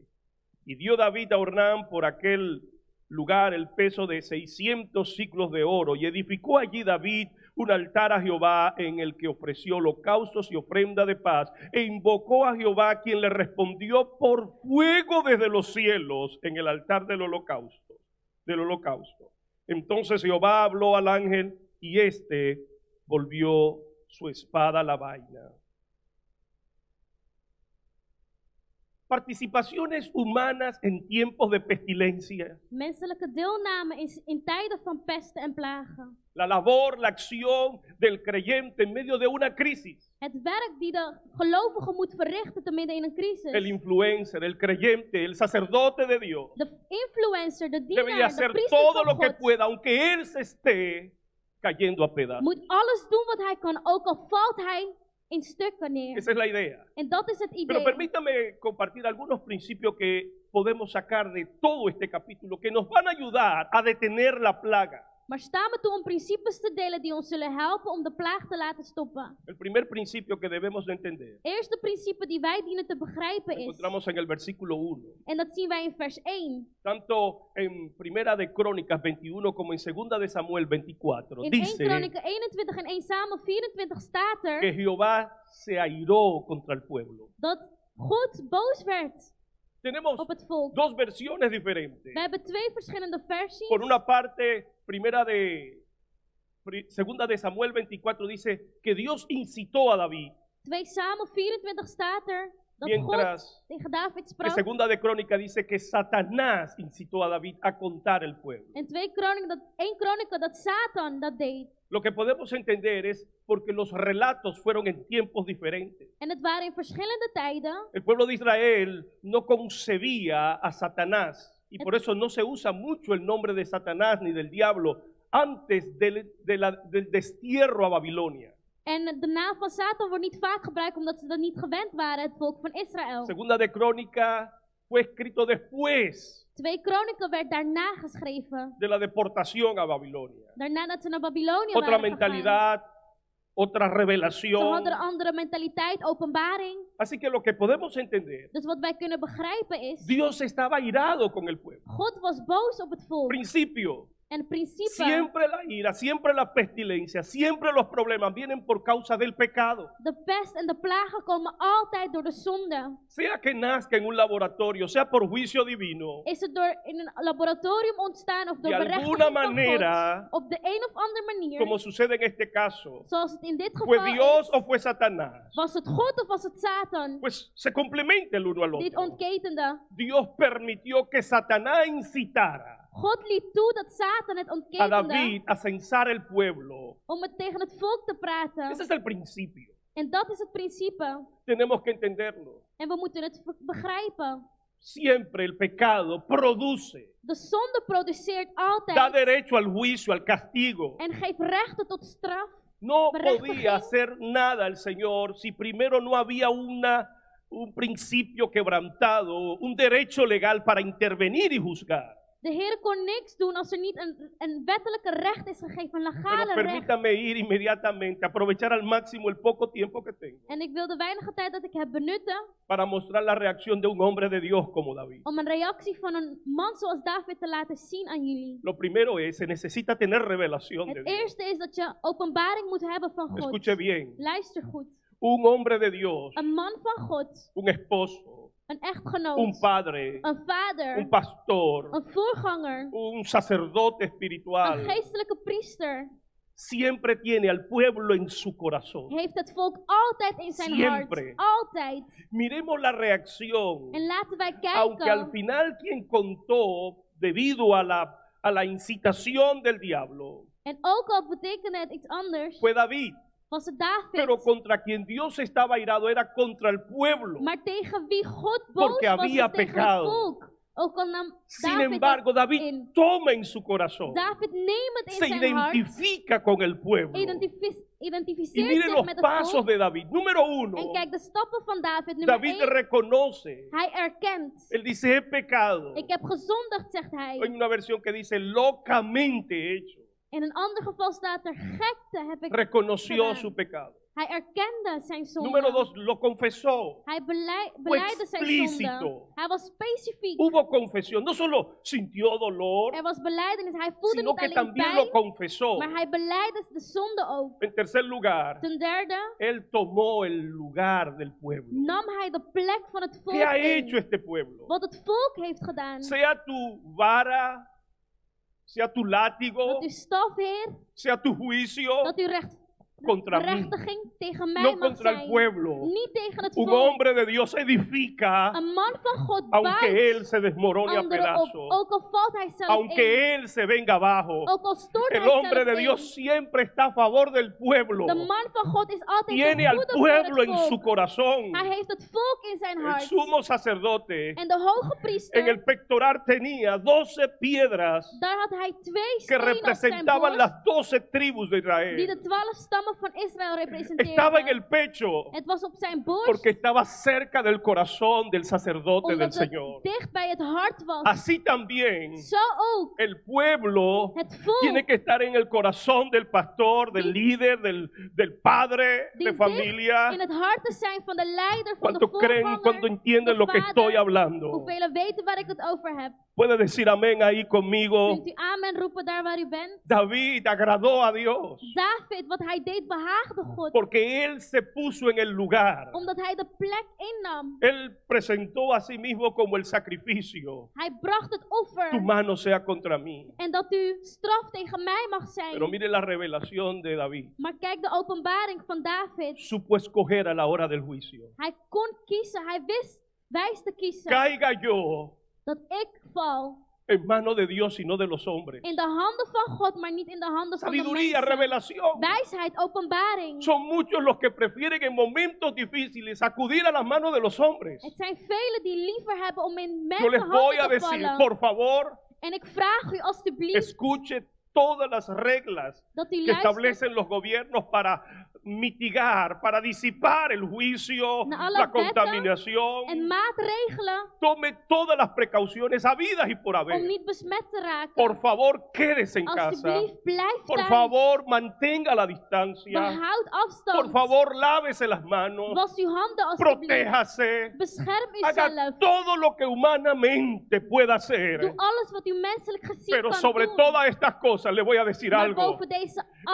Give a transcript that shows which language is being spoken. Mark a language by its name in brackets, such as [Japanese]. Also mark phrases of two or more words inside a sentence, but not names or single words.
[Spanish] Y dio David a Ornán por aquel lugar el peso de 600 siclos de oro, y edificó allí David un altar a Jehová, en el que ofreció holocaustos y ofrenda de paz, e invocó a Jehová, quien le respondió por fuego desde los cielos en el altar del holocausto. Entonces Jehová habló al ángel, y éste volvió su espada a la vaina. Participaciones humanas en tiempos de pestilencia. [Dutch] Menselijke deelname in tijden van pesten en plagen. [Spanish] La labor, la acción del creyente en medio de una crisis. [Dutch] Het werk die de gelovige moet verrichten te midden in een crisis. [Spanish] El influencer, el creyente, el sacerdote de Dios [Dutch] De influencer, de [Spanish] debe de [Dutch] dienaar, de [Spanish] hacer [Dutch] priester [Spanish] todo [Dutch] van [Spanish] lo que [Dutch] God [Spanish] pueda, aunque él se esté cayendo a pedazos. [Dutch] moet alles doen wat hij kan, ook al valt hij in stukken neer. [Spanish] Esa es la idea. [Dutch] En dat is het [Spanish] Pero [Dutch] idee. [Spanish] permítame compartir algunos principios que podemos sacar de todo este capítulo, que nos van a ayudar a detener la plaga. [Dutch] Maar sta me toe om principes te delen die ons zullen helpen om de plaag te laten stoppen. [Spanish] El primer principio que debemos de entender, [Dutch] Eerste principe die wij dienen te begrijpen is, [Spanish] encontramos en el versículo 1. [Dutch] en dat zien wij in vers 1. [Spanish] Tanto en Primera de Crónicas 21 como en Segunda de Samuel 24, [Dutch] In 1 [Spanish] dice [Dutch] Kronieken 21 en 1 Samuel 24 staat [Spanish] que [Dutch] er [Spanish] Jehová se airó contra el pueblo. [Dutch] dat God boos werd [Spanish] Tenemos [Dutch] op het volk. [Spanish] dos versiones diferentes. [Dutch] We hebben 2 verschillende versies. [Spanish] Por una parte, Segunda de Samuel 24 dice que Dios incitó a David, [Dutch] 2 Samuel 24 staat er dat [Spanish] mientras [Dutch] God tegen David [Spanish] que [Dutch] sprak. [Spanish] Segunda de Crónica dice que Satanás incitó a David a contar el pueblo. [Dutch] En 1 Kronieken dat Satan dat deed. [Spanish] Lo que podemos entender es porque los relatos fueron en tiempos diferentes. [Dutch] En het waren in verschillende tijden. [Spanish] El pueblo de Israel no concebía a Satanás, y por eso no se usa mucho el nombre de Satanás ni del diablo antes del destierro a Babilonia. [Dutch] En de naam van Satan wordt niet vaak gebruikt omdat ze dat niet gewend waren, het volk van Israël. [Spanish] Segunda de Crónica fue escrito después [Dutch] 2 Kronieken werd daarna geschreven. [Spanish] de la deportación a Babilonia. [Dutch] Daarna dat ze naar Babylonië [Spanish] Otra [Dutch] waren gegaan. [Spanish] mentalidad, otra [Dutch] Ze [Spanish] revelación. [Dutch] hadden een andere mentaliteit, openbaring. [Spanish] Así que lo que podemos entender, [Dutch] Dus wat wij kunnen begrijpen is, [Spanish] Dios estaba irado con el pueblo. [Dutch] God was boos op het volk. [Spanish] Principio. [Dutch] En het principe, [Spanish] Siempre la ira, siempre la pestilencia, siempre los problemas vienen por causa del pecado. [Dutch] de pest en de plagen komen altijd door de zonde. [Spanish] Sea que nazca en un laboratorio, sea por juicio divino, [Dutch] Is het door in een laboratorium ontstaan of door [Spanish] de [Dutch] berechtiging [Spanish] alguna [Dutch] van [Spanish] manera, [Dutch] God, op de een of andere manier, [Spanish] como sucede en este caso, [Dutch] zoals het in dit [Spanish] ¿fue [Dutch] geval [Spanish] Dios [Dutch] is, [Spanish] o fue Satanás? [Dutch] was het God of was het Satan [Spanish] Pues se complementa el uno al [Dutch] die het [Spanish] otro. [Dutch] ontketende? [Spanish] Dios permitió que Satanás incitara [Dutch] God liet toe dat Satan het [Spanish] a [Dutch] ontketende [Spanish] David a censar el pueblo. [Dutch] om het tegen het volk te praten. [Spanish] Ese es el principio. [Dutch] En dat is het principe. [Spanish] Tenemos que entenderlo. [Dutch] En we moeten het begrijpen. [Spanish] Siempre el pecado produce, [Dutch] De zonde produceert [Spanish] da [Dutch] altijd [Spanish] derecho al juicio, al castigo. [Dutch] en geeft rechten tot straf. [Spanish] No [Dutch] Berechtiging. [Spanish] podía hacer nada el Señor si primero no había una un principio quebrantado, un derecho legal para intervenir y juzgar. [Dutch] De Heer kon niks doen als er niet een wettelijke recht is gegeven, een [Spanish] Pero [Dutch] legale recht. [Spanish] permítame ir inmediatamente, aprovechar al máximo el poco tiempo que tengo [Dutch] En ik wil de weinige tijd dat ik heb benutten [Spanish] para mostrar la reacción de un hombre de Dios como David. [Dutch] om een reactie van een man zoals David te laten zien aan jullie. [Spanish] Lo primero es, se necesita tener revelación de [Dutch] Het [Spanish] Dios. [Dutch] eerste is dat je openbaring moet hebben van God. [Spanish] Escuche bien, [Dutch] Luister goed. [Spanish] un hombre de Dios, [Dutch] Een man van God, [Spanish] un esposo, [Dutch] een echtgenoot, [Spanish] un padre, [Dutch] een vader, [Spanish] un pastor, [Dutch] een voorganger, [Spanish] un sacerdote [Dutch] een [Spanish] espiritual, [Dutch] geestelijke priester, [Spanish] siempre tiene al pueblo en su corazón. [Dutch] heeft het volk altijd in zijn [Spanish] Siempre. [Dutch] hart. Altijd. [Spanish] Miremos la reacción, [Dutch] En laten wij [Spanish] aunque al [Dutch] kijken, [Spanish] final quien contó, debido a la incitación del diablo, [Dutch] en ook al betekende het iets anders, [Spanish] fue David. [Dutch] was het [Spanish] Pero [Dutch] David. [Spanish] contra quien Dios estaba airado era contra el pueblo. [Dutch] Maar tegen wie God boos [Spanish] Porque [Dutch] was, [Spanish] había [Dutch] was tegen [Spanish] pecado. [Dutch] het volk. Ook al nam [Spanish] Sin [Dutch] David [Spanish] embargo, [Dutch] het [Spanish] David [Dutch] in. [Spanish] toma en su corazón, [Dutch] David neemt het [Spanish] se [Dutch] in zijn hart, [Spanish] identifica con el pueblo. Y [Dutch] identificeert [Spanish] mire [Dutch] zich [Spanish] los [Dutch] met het [Spanish] pasos [Dutch] volk. [Spanish] de David. Número [Dutch] En [Spanish] uno, [Dutch] kijk, de stappen van David. Nummer [Spanish] David [Dutch] 1, [Spanish] reconoce. [Dutch] hij erkent. [Spanish] Él dice, he pecado. [Dutch] Ik heb gezondigd, zegt [Spanish] Hay [Dutch] hij. [Spanish] una versión que dice, locamente hecho. [Dutch] In een ander geval staat er, gekte heb ik [Spanish] Reconoció [Dutch] gedaan. [Spanish] su pecado. [Dutch] Hij erkende zijn [Spanish] Número [Dutch] zonde. [Spanish] 2, lo confesó. [Dutch] Hij beleidde zijn [Spanish] explícito. [Dutch] zonde. Hij was specifiek. [Spanish] Hubo confesión. No solo sintió dolor, [Dutch] Er was beleidenis. Hij voelde [Spanish] sino [Dutch] niet [Spanish] que [Dutch] alleen [Spanish] también lo [Dutch] pijn, [Spanish] confesó. [Dutch] maar hij beleidde de zonde ook. [Spanish] En tercer lugar, [Dutch] Ten derde [Spanish] él tomó el lugar del pueblo. [Dutch] nam hij de plek van het volk [Spanish] ¿Qué ha hecho [Dutch] in. [Spanish] este pueblo? [Dutch] Wat het volk heeft gedaan. [Spanish] Sea tu vara, sea tu látigo, [Dutch] Dat uw staf, Heer, [Spanish] sea tu juicio [Dutch] dat uw [Spanish] contra mí, [Dutch] rechtiging tegen mij [Spanish] no [Dutch] mag [Spanish] contra el [Dutch] zijn. [Spanish] pueblo. [Dutch] Niet tegen het [Spanish] Un [Dutch] volk. [Spanish] hombre de Dios edifica, [Dutch] Een man van God [Spanish] aunque él [Dutch] bouwt [Spanish] se desmorone a [Dutch] anderen op. [Spanish] pedazos, [Dutch] Ook al valt hij zelf in. [Spanish] aunque él se venga abajo. [Dutch] Ook al stort [Spanish] El [Dutch] hij [Spanish] hombre [Dutch] zelf [Spanish] de Dios [Dutch] in. [Spanish] siempre está a favor del pueblo. [Dutch] De man van God is altijd [Spanish] Tiene [Dutch] de [Spanish] al [Dutch] goede voor [Spanish] pueblo [Dutch] het [Spanish] en su [Dutch] volk. [Spanish] corazón. [Dutch] Hij heeft het volk in zijn [Spanish] El [Dutch] hart. [Spanish] sumo sacerdote [Dutch] En de hoge priester, [Spanish] en el pectoral tenía 12 piedras [Dutch] daar had hij 2 [Spanish] que [Dutch] stenen op zijn [Spanish] representaban [Dutch] borst, [Spanish] las 12 tribus de [Dutch] die [Spanish] Israel. [Dutch] de 12 stammen van Israël [Spanish] Estaba en [Dutch] representeerden. [Spanish] el pecho [Dutch] Het was op zijn borst, [Spanish] porque estaba cerca del corazón del sacerdote del [Dutch] omdat het [Spanish] Señor. [Dutch] dicht bij het hart was. [Spanish] Así también [Dutch] Zo ook, [Spanish] el pueblo [Dutch] het volk [Spanish] tiene que estar en el corazón del pastor, del líder, del padre [Dutch] die [Spanish] de [Dutch] dicht [Spanish] familia. [Dutch] in het hart te zijn van de leider, van de [Spanish] ¿Cuánto creen, cuánto [Dutch] voorganger, [Spanish] entienden [Dutch] de [Spanish] lo que estoy [Dutch] vader. [Spanish] hablando? [Dutch] Hoeveel weten waar ik het over heb? [Spanish] Puede decir amén ahí conmigo. [Dutch] Kunt u amen roepen daar waar u bent? [Spanish] David agradó a Dios [Dutch] David, wat hij deed, behaagde God. [Spanish] porque él se puso en el lugar. [Dutch] Omdat hij de plek innam. [Spanish] Él presentó a sí mismo como el sacrificio. [Dutch] Hij bracht het offer. [Spanish] Tu mano sea contra mí. [Dutch] En dat uw straf tegen mij mag [Spanish] Pero [Dutch] zijn. [Spanish] mire la revelación de David. [Dutch] Maar kijk de openbaring van David. [Spanish] Supo escoger a la hora del juicio. [Dutch] Hij kon kiezen. Hij wist wijs te kiezen. [Spanish] Caiga yo [Dutch] Dat ik val [Spanish] en manos de Dios y no de los hombres. [Dutch] in de handen van God, maar niet in de handen van de [Spanish] Sabiduría, [Dutch] mensen. [Spanish] revelación. [Dutch] Wijsheid, openbaring. [Spanish] Son muchos los que prefieren en momentos difíciles acudir a las manos de los hombres. [Dutch] Het zijn velen die liever hebben om in [Spanish] Yo les [Dutch] mensen [Spanish] voy a [Dutch] handen te [Spanish] decir, [Dutch] vallen. [Spanish] por favor, [Dutch] En ik vraag u alstublieft [Spanish] escuche todas las reglas [Dutch] dat u [Spanish] que [Dutch] luistert [Spanish] establecen los gobiernos para mitigar, para disipar el juicio, [Dutch] naar alle [Spanish] la [Dutch] wetten [Spanish] contaminación. [Dutch] en maatregelen [Spanish] Tome todas las precauciones habidas y por [Dutch] om [Spanish] haber. [Dutch] niet besmet te raken. [Spanish] Por favor, quédese en casa. [Dutch] Alsjeblieft, blijf [Spanish] Por [Dutch] thuis. [Spanish] favor, mantenga la distancia. [Dutch] Behoud afstand. [Spanish] Por favor, lávese las manos. [Dutch] Was uw handen alsjeblieft. [Spanish] Protéjase. [Dutch] Bescherm [Spanish] Haga [Dutch] uzelf. [Spanish] todo lo que humanamente pueda hacer. [Dutch] Doe alles wat u menselijk gezien [Spanish] Pero [Dutch] kan [Spanish] sobre [Dutch] doen. [Spanish] todas estas cosas le voy a decir [Dutch] Maar [Spanish] algo. [Dutch] boven deze, al